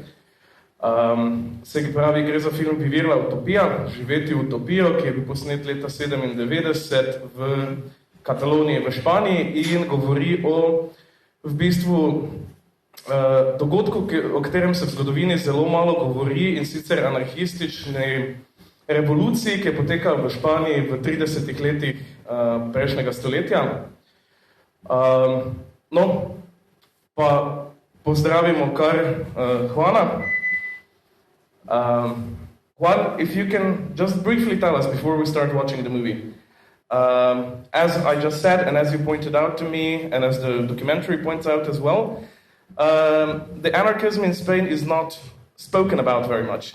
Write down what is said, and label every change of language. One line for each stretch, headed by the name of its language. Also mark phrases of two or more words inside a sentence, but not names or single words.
Slovenian: Se pravi, gre za film
Spanish: VIVR LA UTOPIA,
Slovenian: živeti utopijo, ki je bil posnet leta 1997 v Kataloniji v Španiji in govori o v bistvu dogodku, o katerem se v zgodovini zelo malo govori, in sicer anarhistični revoluciji, ki je potekala v Španiji v 30 letih prejšnjega stoletja. No, pa pozdravimo kar Juana.
English: Juan, if you can just briefly tell us before we start watching the movie. As I just said, and as you pointed out to me, and as the documentary points out as well, the anarchism in Spain is not spoken about very much.